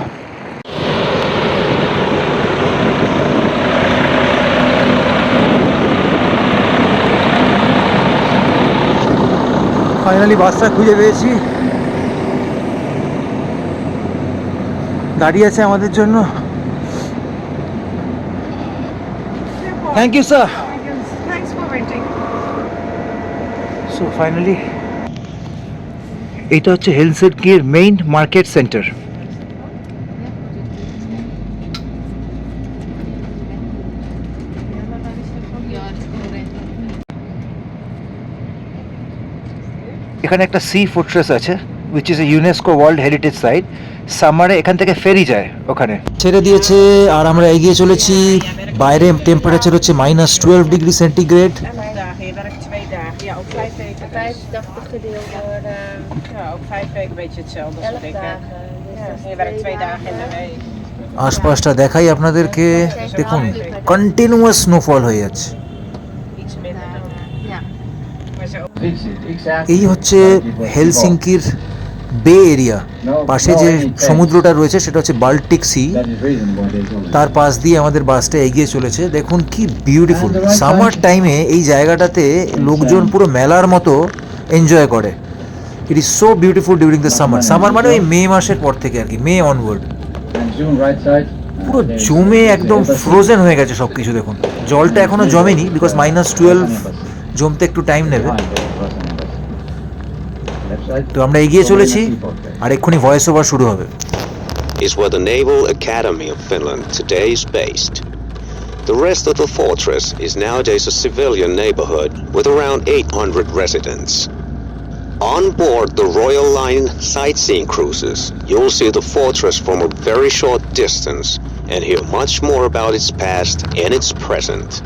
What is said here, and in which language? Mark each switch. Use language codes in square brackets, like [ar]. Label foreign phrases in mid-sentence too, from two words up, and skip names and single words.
[bn] ফাইনালি বাসটা খুঁজে পেয়েছি, দাঁড়িয়ে আছে আমাদের জন্য। [en] thank you sir. Thanks for waiting. so finally [bn] এটা হচ্ছে হেলসিঙ্কির [en] main market centre. [bn] এখানে একটা [en] sea fortress [bn] আছে, [en] which is a UNESCO world heritage site. [bn] সামারে এখান থেকে ফেরি যায় ওখানে। ছেড়ে দিয়েছে আর আমরা এগিয়ে চলেছি। বাইরে টেম্পারেচার হচ্ছে -12°C। [nl] Je werkt 2 dagen. Ja, ook 5 weken. 85 gedeeld door Ja, ook 5 weken een beetje hetzelfde. als 11 wat ik heb. dagen. Dus Ja, dat is je werkt 2 dagen in de week. [bn] আশপাশটা দেখাই আপনাদেরকে, দেখুন [en] continuous snowfall [bn] হয়ে যাচ্ছে। [nl] Iets minder dan. Ja. Maar zo. [bn] এই হচ্ছে হেলসিঙ্কির [en] bay area. [bn] পাশে যে সমুদ্রটা রয়েছে সেটা হচ্ছে বাল্টিক সি, তার পাশ দিয়ে আমাদের বাসটা এগিয়ে চলেছে। দেখুন কি বিউটিফুল। [en] summer time [bn] এই জায়গাটাতে লোকজন পুরো মেলার মতো এনজয় করে। [en] it is so beautiful during the summer [bn] মানে ওই মে মাসের পর থেকে আর কি, [en] May onward. [bn] পুরো জমে একদম ফ্রোজেন হয়ে গেছে সব কিছু। দেখুন জলটা এখনো জমেনি, বিকজ -12 জমতে একটু টাইম নেবে। তো আমরা এগিয়ে চলেছি আর এক্ষুনি [en] voice over [bn] শুরু হবে। [en] Is where the Naval Academy of Finland today is based. The rest of the fortress is nowadays a civilian neighborhood with around 800 residents. On board the Royal Line sightseeing cruises, you'll see the fortress from a very short distance and hear much more about its past and its present.